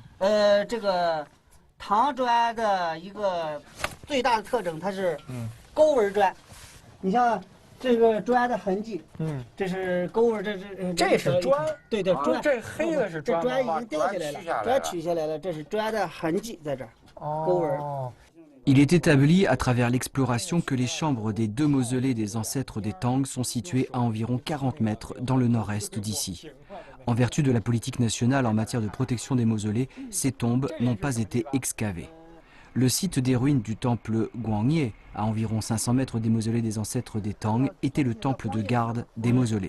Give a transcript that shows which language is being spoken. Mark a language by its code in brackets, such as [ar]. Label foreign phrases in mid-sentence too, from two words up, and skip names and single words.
[zh] 这个唐砖的一个最大的特征，它是勾纹砖。你像这个砖的痕迹，这是勾纹，这是砖，对砖，这黑的是砖，这砖已经掉下来了，砖取下来了，这是砖的痕迹在这儿，勾纹。 [fr] Il est établi à travers l'exploration que les chambres des 2 mausolées des ancêtres des Tang sont situées à environ 40 mètres dans le nord-est d'ici. En vertu de la politique nationale en matière de protection des mausolées, ces tombes n'ont pas été excavées. Le site des ruines du temple Guangye, à environ 500 mètres des mausolées des ancêtres des Tang, était le temple de garde des mausolées.